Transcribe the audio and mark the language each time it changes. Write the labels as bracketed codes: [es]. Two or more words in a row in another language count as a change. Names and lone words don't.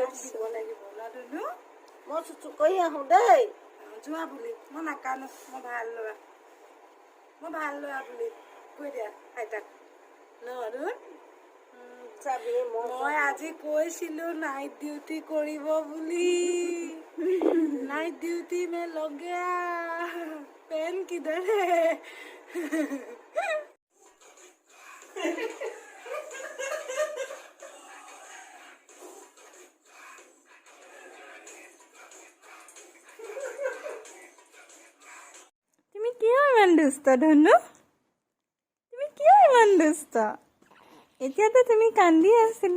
[as] দিব লাগিব মই চুচু কৰি আহোঁ দেই যোৱা বুলি মই নাকানো মই ভাল ল'ৰা বুলি কৈ দিয়া আইতাক মই আজি কৈছিলো [en] night duty [as] কৰিব বুলি [en] night duty [hi] में लग गया पेन किधर है [as] তুমি কিয় ইমান দুষ্ট ধনু তুমি কিয় ইমান দুষ্ট এতিয়াতো তুমি কান্দি আছিলা